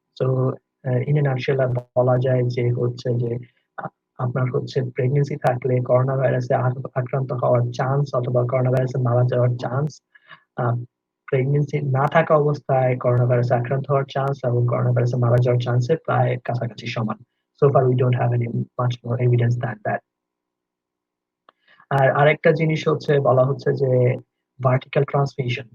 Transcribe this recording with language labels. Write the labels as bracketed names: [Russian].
[English] So in a nutshell, [Bangla] বলা যায় যে হচ্ছে যে আপনার হচ্ছে প্রেগনেন্সি থাকলে করোনা ভাইরাসে আক্রান্ত হওয়ার চান্স অথবা করোনা ভাইরাসে মারা যাওয়ার চান্স, প্রেগনেন্সি না থাকা অবস্থায় করোনা ভাইরাসে আক্রান্ত হওয়ার চান্স এবং করোনা ভাইরাসে মারা যাওয়ার চান্সের প্রায় কাছাকাছি সমান। [English] So far we don't have any much more evidence than that. [Bangla] আর আরেকটা জিনিস হচ্ছে বলা হচ্ছে যে ভার্টিক্যাল ট্রান্সমিশন।